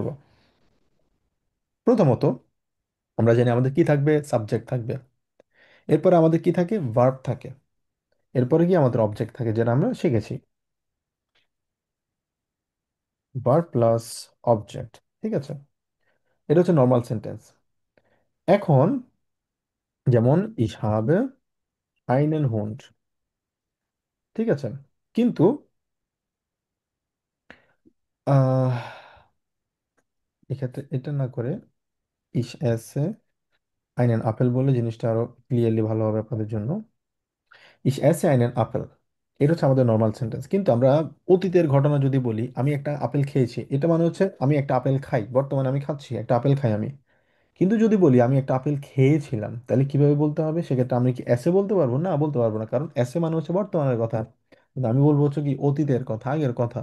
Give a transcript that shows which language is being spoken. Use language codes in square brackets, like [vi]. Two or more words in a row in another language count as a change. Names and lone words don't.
[bn] প্রথমত আমরা জানি আমাদের কি থাকবে, সাবজেক্ট থাকবে, এরপরে আমাদের কি থাকে, ভার্ব থাকে, এরপরে কি আমাদের অবজেক্ট থাকে, যেটা আমরা শিখেছি, [en] verb plus object. [bn] ঠিক আছে, এটা হচ্ছে [en] normal sentence. [bn] এখন যেমন [de] ich habe einen Hund, [bn] ঠিক আছে, কিন্তু আহ এক্ষেত্রে এটা না করে [de] ich esse einen Apfel [bn] বলে জিনিসটা আরো ক্লিয়ারলি ভালো হবে আপনাদের জন্য। [de] ich esse einen Apfel, [bn] এটা হচ্ছে আমাদের [en] normal sentence. [bn] কিন্তু আমরা অতীতের ঘটনা যদি বলি, আমি একটা আপেল খেয়েছি, এটা মানে হচ্ছে আমি একটা আপেল খাই, বর্তমানে আমি খাচ্ছি একটা আপেল খাই আমি। কিন্তু যদি বলি আমি একটা আপেল খেয়েছিলাম, তাহলে কিভাবে বলতে হবে, সেক্ষেত্রে আমি কি এসে বলতে পারবো? না, বলতে পারবো না, কারণ এসে মানে হচ্ছে বর্তমানের কথা, কিন্তু আমি বলবো হচ্ছে কি অতীতের কথা, আগের কথা।